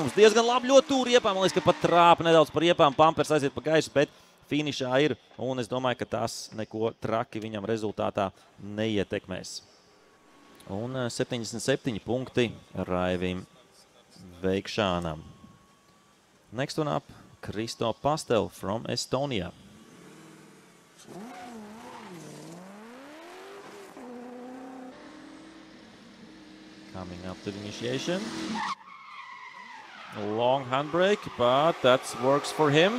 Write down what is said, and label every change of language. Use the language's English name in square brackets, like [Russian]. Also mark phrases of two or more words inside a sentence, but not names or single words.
[Latvian] Mums diezgan labi ļoti tur riepām, man liekas, ka pat trāpa nedaudz par riepām, pampers aiziet pa gaisu, bet finišā ir. Un es domāju, ka tas neko traki viņam rezultātā neietekmēs. Un 77 punkti Raivim Veikšanam. [English] Next one up, Kristo Pastel from Estonia. Coming up to the initiation. Long handbrake, but that works for him.